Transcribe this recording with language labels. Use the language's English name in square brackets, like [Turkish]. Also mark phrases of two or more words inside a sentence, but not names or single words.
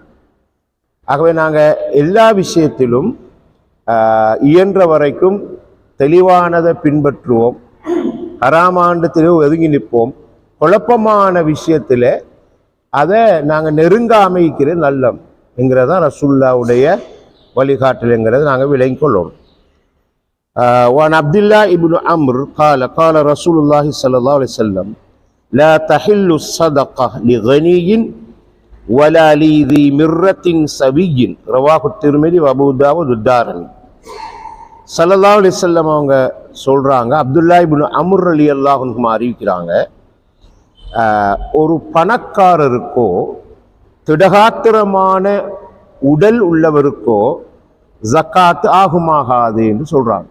[Tamil] ஆகவே நாங்கள் எல்லா விஷயத்திலும் இயன்ற வரைக்கும் தெளிவானதை பின்பற்றுவோம், ஹராமாண்டத்திலே ஒதுங்கி நிற்போம். குழப்பமான விஷயத்தில் அதை நாங்கள் நெருங்காமைக்கிற நல்லம் என்கிறதான் ரசூலுல்லாஹ்வுடைய வழிகாட்டலுங்கிறத நாங்கள் விளங்கிக் கொள்ளணும். [Arabic] وعن عبد الله ابن عمرو قال قال رسول الله صلى الله عليه وسلم لا تحل الصدقة لغني ولا لذي مرة سوي رواه الترمذي وابو داود والدارمي. صلى الله عليه وسلم [Tamil] அவங்க சொல்றாங்க, அப்துல்லா இப்னு அம்ர் [Arabic] رضي الله عنه [Tamil] அறிவிக்கிறாங்க, ஒரு பணக்காரருக்கோ திடகாத்திரமான உடல் உள்ளவருக்கோ ஜக்காத் ஆகுமாகாது என்று சொல்றாங்க.